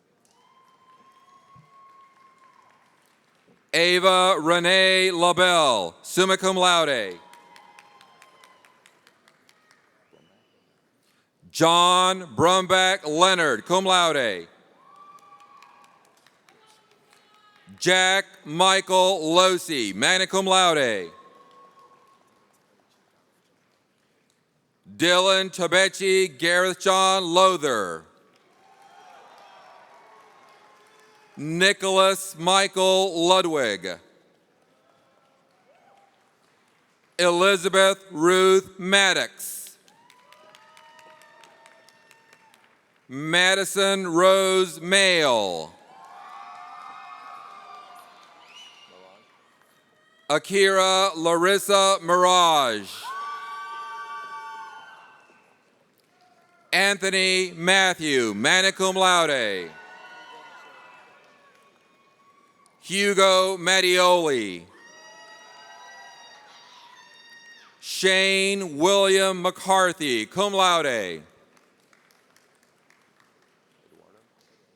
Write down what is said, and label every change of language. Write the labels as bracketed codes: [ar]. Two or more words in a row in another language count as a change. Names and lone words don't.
[en] Ava Renee LaBelle, [la] summa cum laude. [en] John Brumback Leonard, [la] cum laude. [en] Jack Michael Losi, [la] magna cum laude. [en] Dylan Tabechi Gareth John Lother. Nicholas Michael Ludwig. Elizabeth Ruth Maddox. Madison Rose Mail. Akira Larissa Mirage. Anthony Matthew, [la] magna cum laude. [en] Hugo Mattioli. Shane William McCarthy, [la] cum laude.